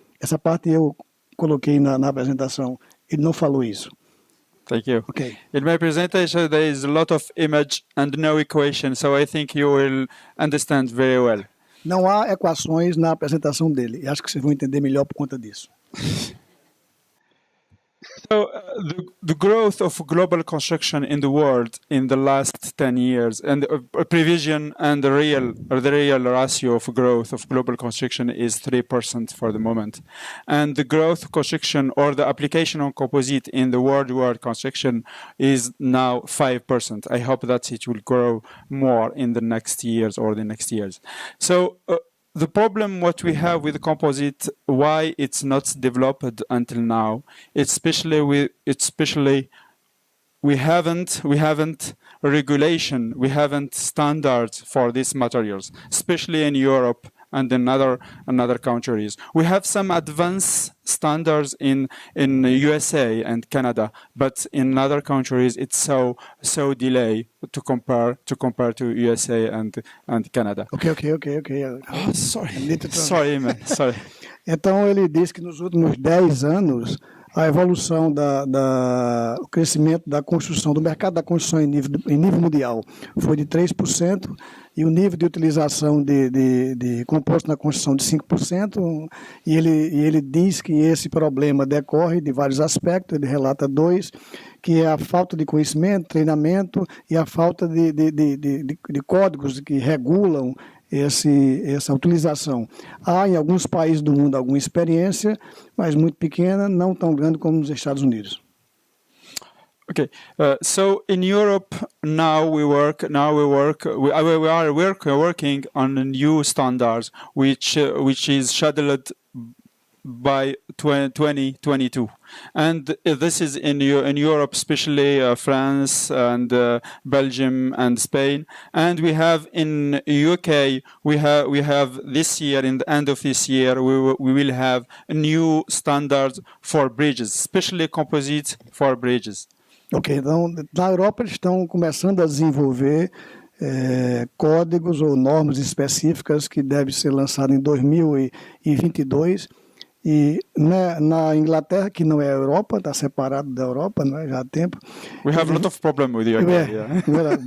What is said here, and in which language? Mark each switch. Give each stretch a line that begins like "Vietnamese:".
Portuguese: Essa parte eu coloquei na apresentação. Ele não falou isso.
English: Thank you. Okay. In my presentation, there is a lot of image and no equation, so I think you will understand very well. Não há equações na apresentação dele. E acho que vocês vão entender melhor por conta disso. So the growth of global construction in the world in the last 10 years and prevision and the real ratio of growth of global construction is 3% for the moment. And the growth of construction or the application on composite in the world construction is now 5%. I hope that it will grow more in the next years or the next years. So the problem what we have with composite, why it's not developed until now, especially we haven't regulation, we haven't standards for these materials, especially in Europe and in other countries. We have some advanced standards in USA and Canada, but in other countries it's so delay to compare to USA and Canada. Ok. Oh, sorry, man. Sorry.
Portuguese: Então ele disse que nos últimos 10 anos a evolução o crescimento da construção, do mercado da construção em nível mundial foi de 3%, e o nível de utilização de composto na construção de 5%, e ele diz que esse problema decorre de vários aspectos, ele relata 2, que é a falta de conhecimento, treinamento e a falta de códigos que regulam essa utilização. Há em alguns países do mundo alguma experiência, mas muito pequena, não tão grande como nos Estados Unidos.
English: Okay, so in Europe now we are working on new standards, which is scheduled by 2022, and this is in Europe, especially France and Belgium and Spain, and we have in UK we have this year, in the end of this year we will have new standards for bridges, especially composite for bridges.
Portuguese: Ok, então na Europa eles estão começando a desenvolver códigos ou normas específicas que devem ser lançadas em 2022 e na Inglaterra, que não é a Europa, está separado da Europa, né, já há tempo.
English: We have a lot of problem with the UK.